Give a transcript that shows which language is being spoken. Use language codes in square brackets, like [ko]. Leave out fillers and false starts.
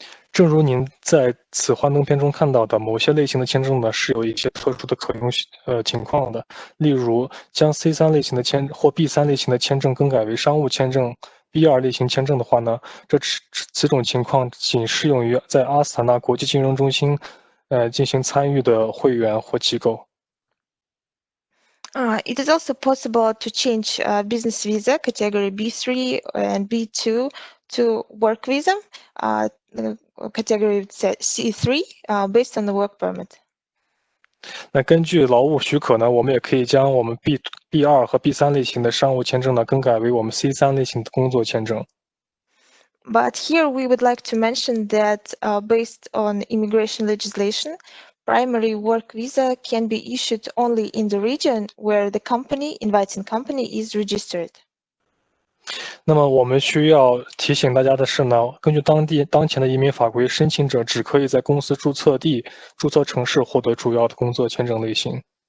[zh] 正如您在此幻灯片中看到的，某些类型的签证呢是有一些特殊的可用情况的。例如，将 C3类型的或 B3类型的签证更改为商务签证 B2类型签证的话呢，此种情况仅适用于在阿斯塔纳国际金融中心进行参与的会员或机构。 [en] It is also possible to change business visa category B3 and B2 to work visa category C3 based on the work permit. [zh] 那根据劳务许可呢，我们也可以将我们 B2 和 B3类型的商务签证呢更改为我们 C3类型的工作签证。 [en] But here we would like to mention that based on immigration legislation, primary work visa can be issued only in the region where the inviting company is registered. [zh] 那么我们需要提醒大家的是呢，根据当前的移民法规，申请者只可以在公司注册地、注册城市获得主要的工作签证类型。